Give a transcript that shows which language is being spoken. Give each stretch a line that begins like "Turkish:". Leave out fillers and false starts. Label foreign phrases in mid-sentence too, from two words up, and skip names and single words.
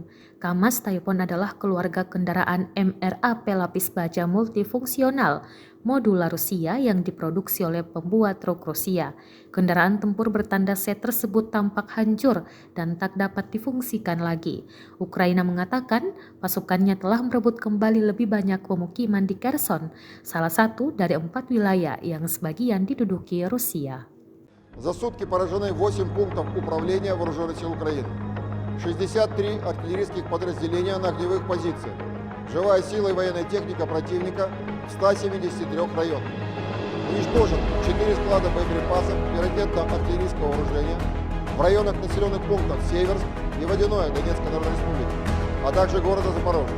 Indonesian: Kamaz Taipon adalah keluarga kendaraan MRAP lapis baja multifungsional modular Rusia yang diproduksi oleh pembuat truk Rusia. Kendaraan tempur bertanda C tersebut tampak hancur dan tak dapat difungsikan lagi. Ukraina mengatakan pasukannya telah merebut kembali lebih banyak pemukiman di Kherson, salah satu dari 4 wilayah yang sebagian diduduki Rusia.
Russian: За сутки поражены 8 пунктов управления Вооруженных сил Украины, 63 артиллерийских подразделения на огневых позициях, живая сила и военная техника противника в 173 районах. Уничтожен 4 склада боеприпасов и ракетно-артиллерийского вооружения в районах населенных пунктов Северск и Водяное Донецкой Народной Республики, а также города Запорожья.